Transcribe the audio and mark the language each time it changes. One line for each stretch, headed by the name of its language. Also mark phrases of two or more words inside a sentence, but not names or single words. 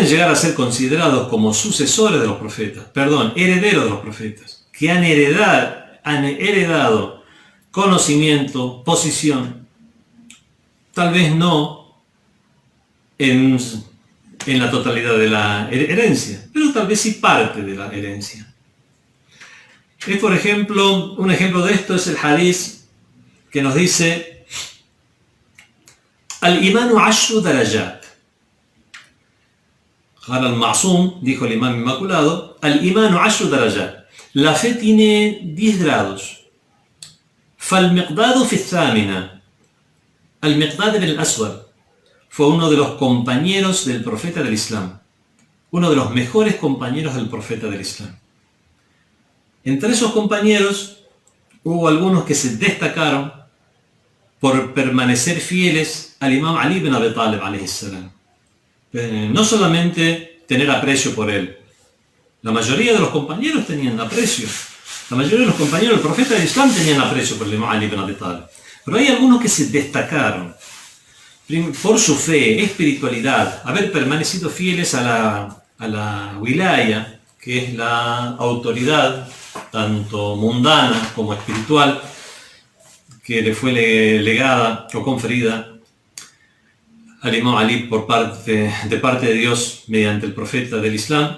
Spanish: llegar a ser considerados como sucesores de los profetas, herederos de los profetas, que han heredado conocimiento, posición, tal vez no en la totalidad de la herencia, pero tal vez sí parte de la herencia. Es, por ejemplo, un ejemplo de esto es el hadith que nos dice
Arabic: الإيمان عشر درجات.
Spanish: Al-Ma'sum, dijo el imán inmaculado,
Arabic: الإيمان عشر درجات.
Spanish: La fe tiene 10 grados.
Arabic: فالمقداد في الثامنة.
Spanish: Al-Miqdad ibn al-Aswad fue uno de los compañeros del profeta del Islam, uno de los mejores compañeros del profeta del Islam. Entre esos compañeros hubo algunos que se destacaron por permanecer fieles al imam Ali ibn Abi Talib
Arabic: عليه السلام.
Spanish: No solamente tener aprecio por él. La mayoría de los compañeros tenían aprecio. La mayoría de los compañeros del profeta del Islam tenían aprecio por el imam Ali ibn Abi Talib. Pero hay algunos que se destacaron por su fe, espiritualidad, haber permanecido fieles a la wilaya, que es la autoridad tanto mundana como espiritual que le fue legada o conferida al imam Ali de parte de Dios mediante el profeta del Islam.